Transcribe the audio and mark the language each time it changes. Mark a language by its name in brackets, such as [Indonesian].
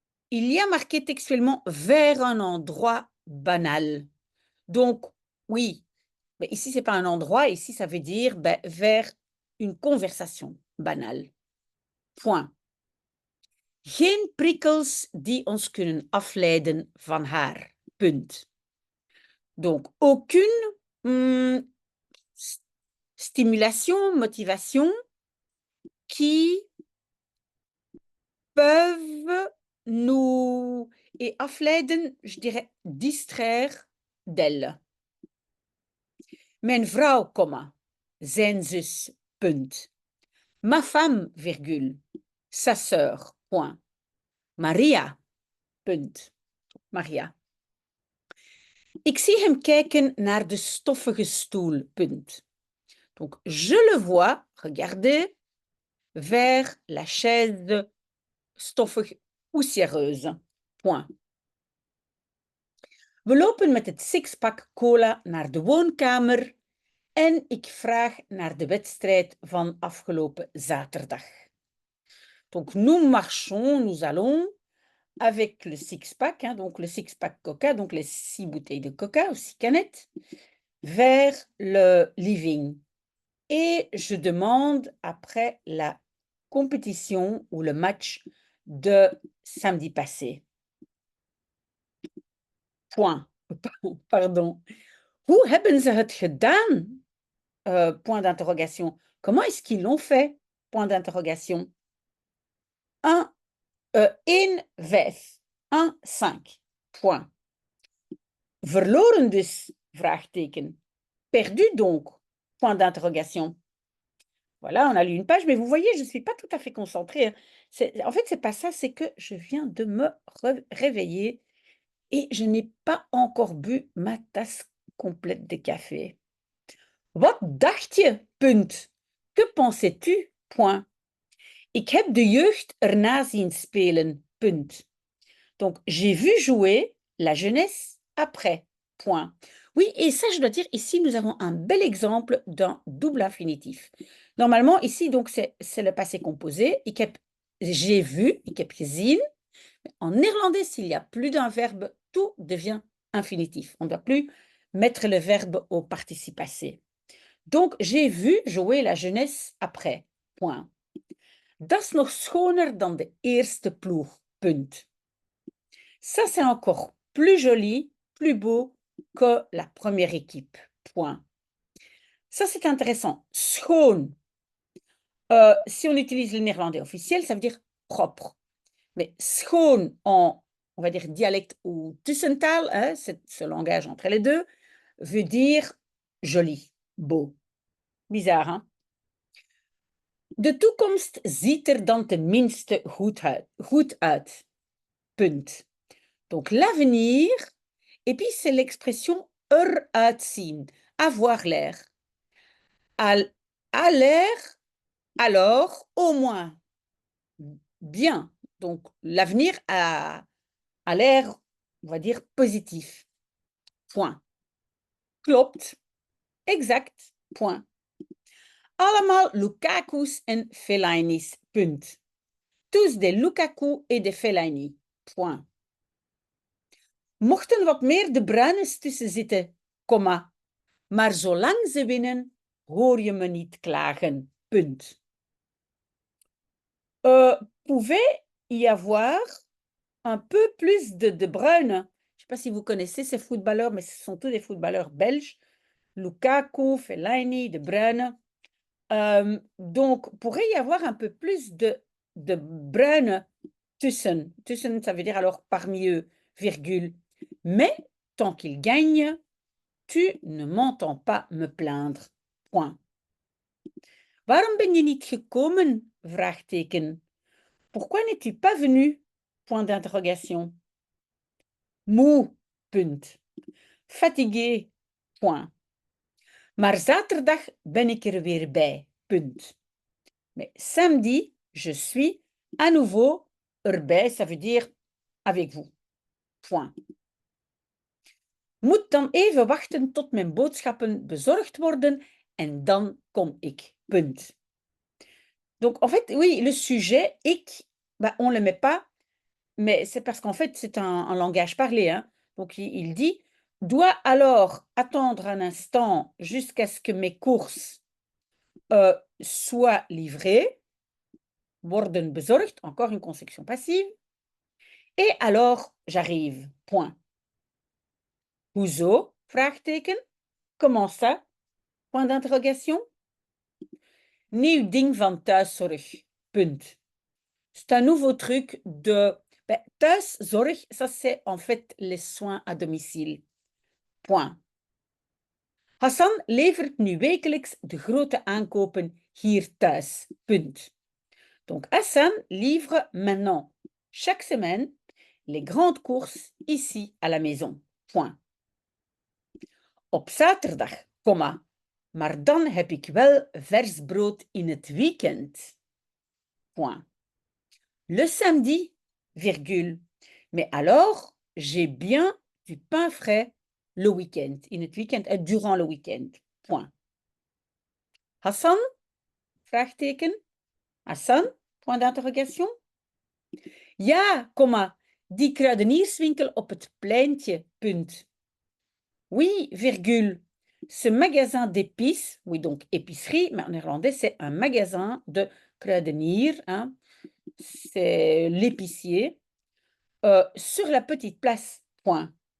[French] Il y a marqué textuellement vers un endroit banal. Donc, oui, mais ici, ce n'est pas un endroit, ici, ça veut dire ben, vers une conversation banale. Point. [Dutch] Geen prikkels die ons kunnen afleiden van haar. Punt. [French] Donc, aucune stimulation, motivation qui peuvent nous, et afleiden, je dirais distraire d'elle. [Dutch] Mijn vrouw, comma, zijn zus, punt. [French] Ma femme, virgule, sa sœur, point. [Dutch] Maria, punt. Maria. Ik zie hem kijken naar de stoffige stoel, punt. [French] Donc, je le vois, regardez, vers la chaise stoffig poussiéreuse, point. [Dutch] We lopen met het sixpack cola naar de woonkamer en ik vraag naar de wedstrijd van afgelopen zaterdag. [French] Donc, nous allons avec le six-pack, hein, donc le six-pack Coca, donc les 6 bouteilles de Coca, ou 6 canettes, vers le living. Et je demande après la compétition ou le match de samedi passé. Point. Pardon. [Dutch] Hoe hebben ze het gedaan? [French] Point d'interrogation. Comment est-ce qu'ils l'ont fait? Point d'interrogation. 1, 5. 1, 5. Point. [Dutch] Verloren dus? Vraagteken. [French] Perdu donc? Point d'interrogation. Voilà, on a lu une page, mais vous voyez, je ne suis pas tout à fait concentrée. En fait, ce n'est pas ça, c'est que je viens de me réveiller et je n'ai pas encore bu ma tasse complète de café. [Dutch] Wat dacht je? Punt. [French] Que pensais-tu? Point. [Dutch] Ik heb de jeugd erna zien spelen. Punt. [French] Donc, j'ai vu jouer la jeunesse après. Point. Oui, et ça, je dois dire, ici, nous avons un bel exemple d'un double infinitif. Normalement, ici, donc, c'est le passé composé. J'ai vu, [Dutch] ik heb gezien. [French] En néerlandais, s'il y a plus d'un verbe, tout devient infinitif. On ne doit plus mettre le verbe au participe passé. Donc, j'ai vu jouer la jeunesse après. Point. [Dutch] Dat is nog schoner dan de eerste ploeg. Punt. [French] Ça, c'est encore plus joli, plus beau que la première équipe. Point. Ça, c'est intéressant. Schoon. Si on utilise le néerlandais officiel, ça veut dire propre. Mais schoon en, on va dire, dialecte ou tussentaal, hein, ce langage entre les deux, veut dire joli, beau. Bizarre, hein? [Dutch] De toekomst ziet er dan tenminste goed uit. Punt. [French] Donc l'avenir, et puis c'est l'expression [Dutch] eruit zien, [French] avoir l'air. À l'air, alors, au moins, bien. Donc l'avenir a l'air, on va dire, positif. Point. Klopt. Exact. Point. Allemaal Lukaku's en Fellaini's. Punt. Tous de Lukaku et de Fellaini. Point. [Dutch] Mochten wat meer de Bruines tussen zitten, komma. Maar zolang ze winnen, hoor je me niet klagen. Punt. [French] Pouvait y avoir un peu plus de Bruyne. Je ne sais pas si vous connaissez ces footballeurs, mais ce sont tous des footballeurs belges. Lukaku, Fellaini, De Bruyne. Donc, pourrait y avoir un peu plus de Bruyne tussen. Tussen, ça veut dire alors parmi eux, virgule. Mais tant qu'ils gagnent, tu ne m'entends pas me plaindre. Point. [Dutch] Waarom ben je niet gekomen? Vraagteken. [French] Pourquoi n'es-tu pas venu? Point d'interrogation. [Dutch] Moe. Punt. [French] Fatigué. Point. [Dutch] Maar zaterdag ben ik er weer bij. Punt. [French] Mais samedi, je suis à nouveau erbij, ça veut dire avec vous. Point. [Dutch] Moet dan even wachten tot mijn boodschappen bezorgd worden en dan kom ik. Punt. [French] Donc, en fait, oui, le sujet, ik, bah, on ne le met pas, mais c'est parce qu'en fait, c'est un langage parlé. Hein. Donc, il dit, dois alors attendre un instant jusqu'à ce que mes courses soient livrées, [Dutch] worden bezorgd, [French] encore une construction passive, et alors j'arrive. Point. [Dutch] Hoezo? Vraagteken. [French] Comment ça? Point d'interrogation. [Dutch] Nieuw ding van thuiszorg. [French] Punt. C'est un nouveau truc de... Ben, thuiszorg, ça c'est en fait les soins à domicile. Point. [Dutch] Hassan levert nu wekelijks de grote aankopen hier thuis. Punt. [French] Donc Hassan livre maintenant, chaque semaine, les grandes courses ici à la maison. Point. [Dutch] Op zaterdag, komma, maar dan heb ik wel vers brood in het weekend. [French] Point. Le samedi, virgule, mais alors j'ai bien du pain frais le week-end, [Dutch] in het weekend [French] et durant le week-end. Point. Hassan? Vraagteken. Hassan? Point d'interrogation. [Dutch] Ja, komma, die kruidenierswinkel op het pleintje, punt. [French] Oui, virgule. Ce magasin d'épices, oui, donc épicerie, mais en néerlandais, c'est un magasin de kruidenier, hein, c'est l'épicier, sur la petite place, point.